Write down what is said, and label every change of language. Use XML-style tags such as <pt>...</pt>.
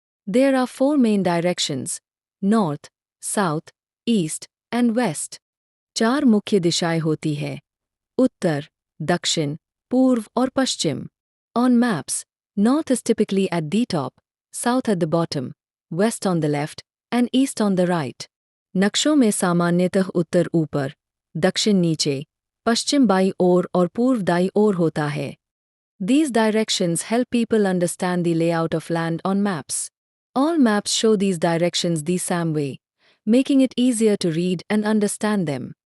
<en>There are 4 main directions: North, South, East, and West.</en> <hi>4 मुख्य दिशाएं होती है: उत्तर, दक्षिण, पूर्व और पश्चिम.</hi> <en>On maps, North is typically at the top, South at the bottom, West on the left, and East on the right.</en> <hi>नक्शों में सामान्यतः उत्तर ऊपर, दक्षिण नीचे, पश्चिम बाईं ओर और पूर्व दाईं ओर होता है.</hi> <en>These directions help people understand the layout of land on maps. All maps show these directions the same way, making it easier to read and understand them.</en>